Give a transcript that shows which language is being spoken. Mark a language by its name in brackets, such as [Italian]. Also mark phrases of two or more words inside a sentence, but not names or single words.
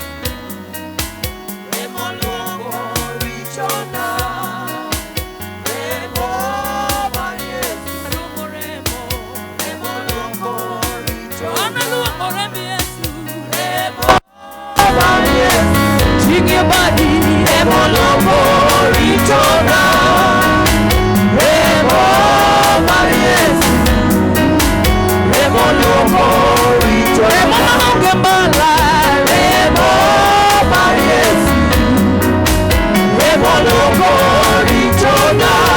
[Luo (Kenya and Tanzania)] Remo luongo richona. Remo mar Yesu. Luongo remo luongo richona. Luongo remo Yesu. Remo mar Yesu. [English] Sing your body. [Luo (Kenya and Tanzania)] Remo luongo richona. Remo mar Yesu. Remo luongo richona. Remo manonge mbala. Remo mar Yesu. Remo luongo richona.